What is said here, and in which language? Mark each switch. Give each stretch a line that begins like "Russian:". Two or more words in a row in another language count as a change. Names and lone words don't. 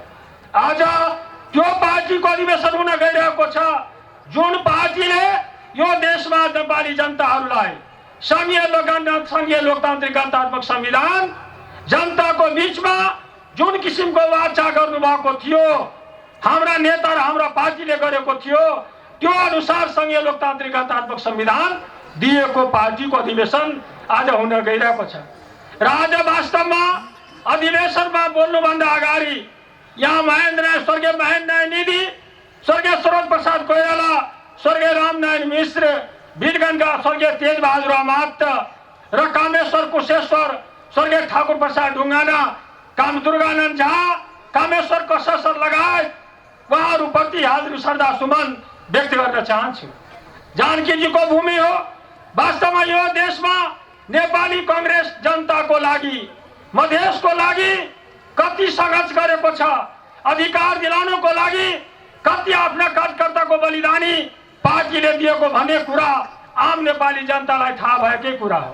Nepali: आज त्यो पार्टीको अधिवेशन हुन गइरहेको छ जुन पार्टीले यो देशमा नेपाली जनताहरूलाई संघीय लोकतान्त्रिक गणतन्त्र संविधान जनताको बीचमा जुन किसिमको वाचा गर्नुभएको थियो, हाम्रा नेता र हाम्रा पार्टीले गरेको थियो, त्यो अनुसार संघीय लोकतान्त्रिक गणतन्त्र संविधान दिएको पार्टीको अधिवेशन आज हुन गइरहेको छ। र आज वास्तवमा अधिवेशनमा बोल्नुभन्दा अगाडि यहाँ स्वर्गीय महेन्द्र नारायण निधि, स्वर्गीय सरोज प्रसाद कोइराला, स्वर्गीय रामनारायण मिश्र, वीरगंजका स्वर्गीय तेजबहादुर अमात्य र कामेश्वर कुशेश्वर, स्वर्गीय ठाकुर प्रसाद ढुङ्गाना, काम दुर्गानन्द झा, कामेश्वर कसेश्वर लगायत उहाँहरूप्रति हाजिर श्रद्धा सुमन व्यक्त गर्न चाहन्छु। जानकीजीको भूमि हो। वास्तवमा यो देशमा नेपाली कांग्रेस जनताको लागि, मधेसको लागि कति सङ्घर्ष गरेको छ, अधिकार दिलाउनको लागि कति आफ्ना कार्यकर्ताको बलिदानी पार्टीले दिएको भन्ने कुरा आम नेपाली जनतालाई थाहा भएकै कुरा हो।